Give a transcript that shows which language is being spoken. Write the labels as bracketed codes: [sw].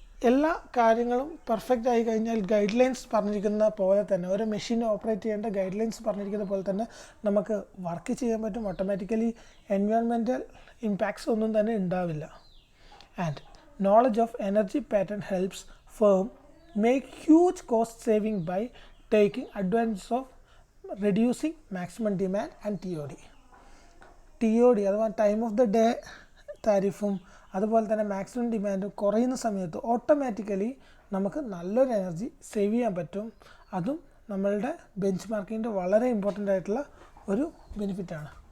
[ml] എല്ലാ കാര്യങ്ങളും പെർഫെക്റ്റ് ആയി കഴിഞ്ഞാൽ ഗൈഡ് ലൈൻസ് പറഞ്ഞിരിക്കുന്ന പോലെ തന്നെ ഒരു മെഷീൻ ഓപ്പറേറ്റ് ചെയ്യേണ്ട ഗൈഡ് ലൈൻസ് പറഞ്ഞിരിക്കുന്ന പോലെ തന്നെ നമുക്ക് വർക്ക് ചെയ്യാൻ പറ്റും. ഓട്ടോമാറ്റിക്കലി എൻവയോൺമെൻറ്റൽ ഇമ്പാക്ട്സ് ഒന്നും തന്നെ ഉണ്ടാവില്ല. [en] And knowledge of energy pattern helps firm make huge cost saving by taking advantage of reducing maximum demand and TOD. [ml] TOD അഥവാ ടൈം ഓഫ് ദ ഡേ താരിഫും അതുപോലെ തന്നെ മാക്സിമം ഡിമാൻഡും കുറയുന്ന സമയത്ത് ഓട്ടോമാറ്റിക്കലി നമുക്ക് നല്ലൊരു എനർജി സേവ് ചെയ്യാൻ പറ്റും. അതും നമ്മളുടെ ബെഞ്ച് മാർക്കിങ്ങിൻ്റെ വളരെ ഇമ്പോർട്ടൻ്റ് ആയിട്ടുള്ള ഒരു ബെനിഫിറ്റാണ്.